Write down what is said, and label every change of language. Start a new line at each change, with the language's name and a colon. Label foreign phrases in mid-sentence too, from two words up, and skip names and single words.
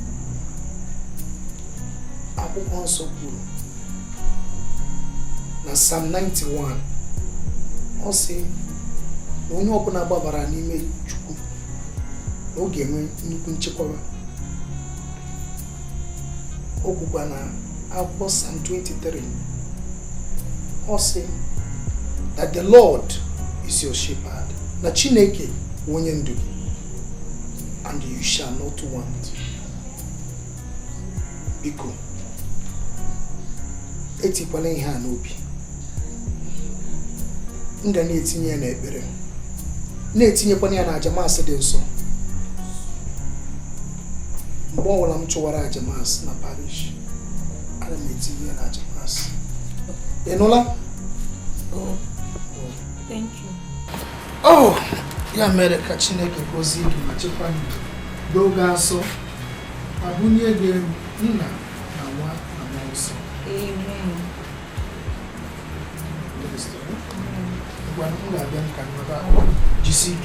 Igbo: Akwụkwọ nsọ kwuru na Psalm 91 ọ sị na onye ọbụla gbabara n'ime Chukwu na ọ ga-enwe nnukwu nchekwaba. O kwukwa na akwụkwọ Psalm 23 ọ sị
English: that the Lord is your shepherd,
Igbo: na Chineke onye ndu gị,
English: and you shall not want.
Igbo: Biko etikwala ihe a n'obi. M ga na-etinye ya n'ekpere, na-etinyekwana ya na ajamasị dị nsọ. Mgbe ọbụla m chụwara ajamasị na parish, ana m etinye ya na ajamasị. Ị nụla?
English: Thank you.
Igbo: Ya mere ka Chineke gọzie gị ma chekwaa gị n'oge asọ ma bunye gị Nna na Nwa na Mmụọ Nsọ. Amen. Ngwa m ga-abịa m ka nnọba jisi ike.